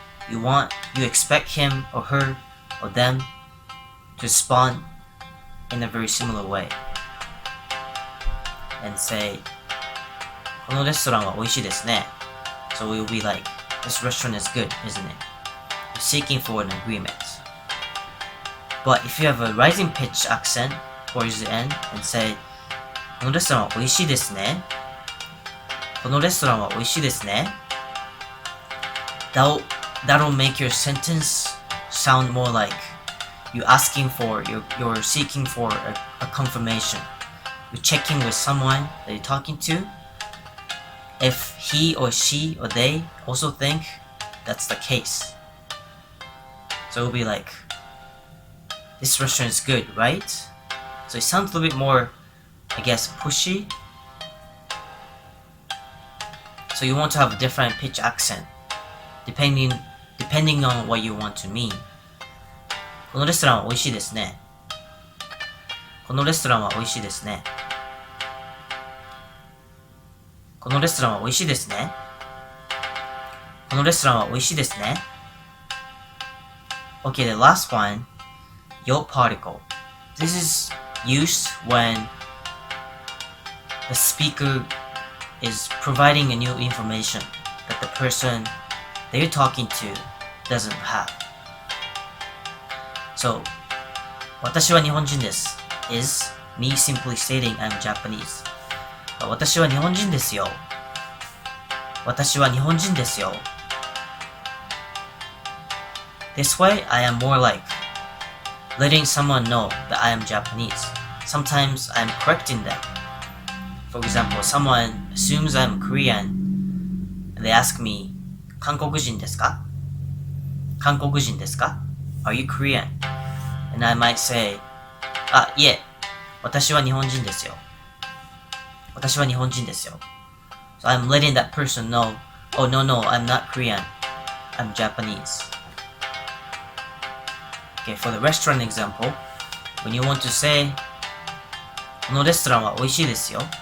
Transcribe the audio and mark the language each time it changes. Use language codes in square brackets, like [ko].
[en] You expect him or her or them to respond in a very similar way and say, [ja] このレストランは美味しいですね. [en] So we'll be like, this restaurant is good, isn't it? You're seeking for an agreement. But if you have a rising pitch accent towards the end and say, [ja] このレストランは美味しいですね. このレストランは美味しいですね. [en] That'll make your sentence sound more like you're seeking for a confirmation. You're checking with someone that you're talking to if he or she or they also think that's the case. So it'll be like, this restaurant is good, right? So it sounds a little bit more, I guess, pushy. So you want to have a different pitch accent depending on what you want to mean. [ja] このレストランは美味しいですね。このレストランは美味しいですね。このレストランは美味しいですね。このレストランは美味しいですね。 [en] Okay, the last one, yo particle. This is used when the speaker is providing a new information that the person that you're talking to doesn't have. So, [ja] 私は日本人です [en] is me simply stating I'm Japanese. [ja] 私は日本人ですよ。私は日本人ですよ。 [en] This way, I am more like letting someone know that I am Japanese. Sometimes I'm correcting them. For example, someone assumes I'm Korean and they ask me, [ja] 韓国人ですか? 韓国人ですか? [en] Are you Korean? And I might say, [ja] いえ、私は日本人ですよ。私は日本人ですよ。 [en] So I'm letting that person know, oh no, I'm not Korean. I'm Japanese. Okay, for the restaurant example, when you want to say, [ja] このレストランは美味しいですよ。